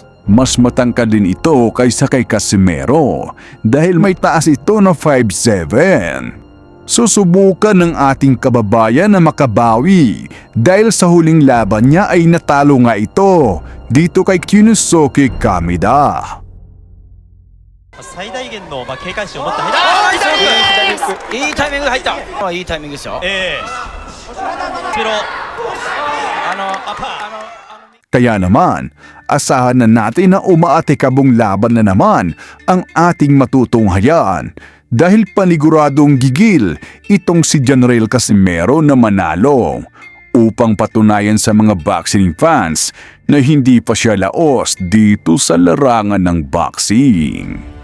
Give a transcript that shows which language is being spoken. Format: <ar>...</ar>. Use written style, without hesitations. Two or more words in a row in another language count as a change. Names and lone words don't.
<tl>Mas matangkad din ito kaysa kay Casimero dahil may taas ito na 5'7". Susubukan ng ating kababayan na makabawi dahil sa huling laban niya ay natalo nga ito dito kay Kyunosuke Kameda.</tl> <ja>最大限の警戒心を持った左フックいいタイミングで入ったいいタイミングですよperoアパ</ja> <tl>Kaya naman, asahan na natin na umaatikabong laban na naman ang ating matutunghayan dahil paniguradong gigil itong si General Casimero na manalo upang patunayan sa mga</tl> <en>boxing fans</en> <tl>na hindi pa siya laos dito sa larangan ng boxing.</tl>